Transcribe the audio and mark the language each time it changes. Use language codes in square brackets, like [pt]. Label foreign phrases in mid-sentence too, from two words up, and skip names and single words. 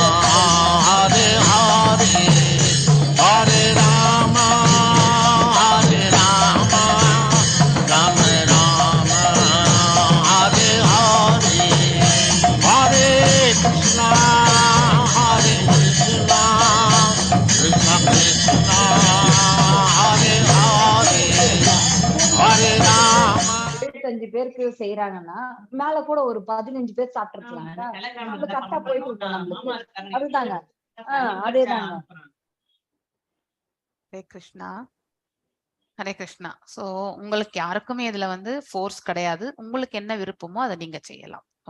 [sa] Hare Hare, Hare Rama, Hare Rama, Rama Rama, Hare Hare, Hare Krishna, Hare Krishna, Krishna Krishna, Hare Hare, Hare Rama. [ta] 25 பேருக்கு செய்யறாங்கன்னா மேல கூட ஒரு 15 பேர் சாப்பிட்டுருக்கலாம். நம்ம கரெக்டா போயிட்டு இருக்கோம் நம்மளுக்கு. அதுதாங்க. அதேதாங்க. [sa] हरे कृष्ण, हरे कृष्ण. [ta] சோ உங்களுக்கு யாருக்குமே இதுல வந்து ஃபோர்ஸ் கிடையாது. உங்களுக்கு என்ன விருப்பமோ அதை நீங்க செய்யலாம்.